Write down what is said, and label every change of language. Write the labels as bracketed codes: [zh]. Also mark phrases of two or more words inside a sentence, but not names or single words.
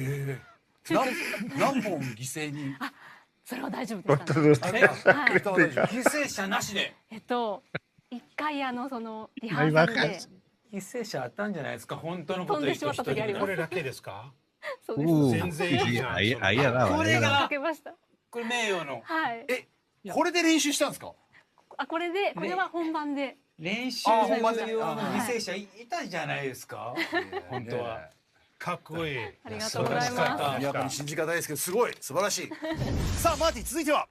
[ja] 何本犠牲に？それは大丈夫でしたね。はい犠牲者なしで。一回そのリハーサルで犠牲者あったんじゃないですか。本当のこと飛んでしまった時あります。これだけですか？そうです。全然いいじゃん。 [es] ahí ha dado. [ja] こ [es] ahí [ja] れ [es] ha dado. [ja] がかけました。これ名誉のはい。これで練習したんですか？あ、これで、これは本番で。練習あほんまね用の犠牲者いたじゃないですか。本当は。かっこいい。ありがとうございます。やっぱり信じがたいですけど、すごい素晴らしい。さあマーティン、続いては。